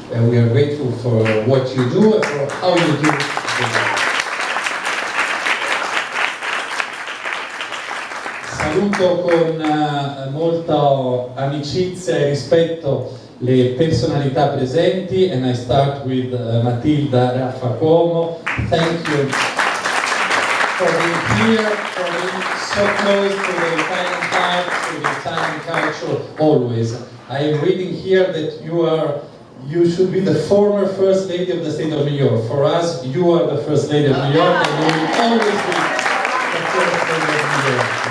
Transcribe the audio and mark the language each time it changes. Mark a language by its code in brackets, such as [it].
[en] We are grateful for what you do and for how you do it. [it] Saluto con molta amicizia e rispetto le personalità presenti, [en] and I start with Matilda Raffa Cuomo. Thank you for being here, for being so close to the Italian heart, to the Italian culture, always. I am reading here that you should be the former First Lady of the State of New York. For us, you are the First Lady of New York, and you will always be the First Lady of New York.